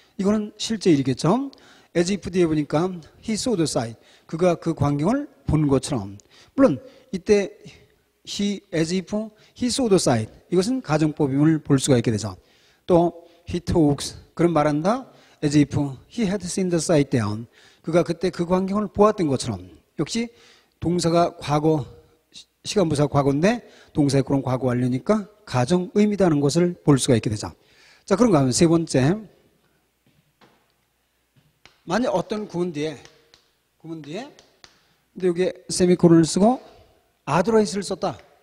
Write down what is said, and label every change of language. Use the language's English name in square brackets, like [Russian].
[Korean] 이거는 실제 일이겠죠. as if 뒤에 보니까 [English] he saw the sight, [Korean] 그가 그 광경을 본 것처럼. 물론 이때 he, [English] as if he saw the sight, [Korean] 이것은 가정법임을 볼 수가 있게 되죠. 또 [English] he talks, [Korean] 그는 말한다. [English] as if he had seen the sight down, [Korean] 그가 그때 그 광경을 보았던 것처럼. 역시 동사가 과거, 시간부사 과거인데 동사의 그런 과거 완료니까 가정 의미다는 것을 볼 수가 있게 되죠. 자, 그런가 하면 세 번째, 만약 어떤 구문 뒤에 근데 여기에 세미콜론을 쓰고 otherwise를 썼다.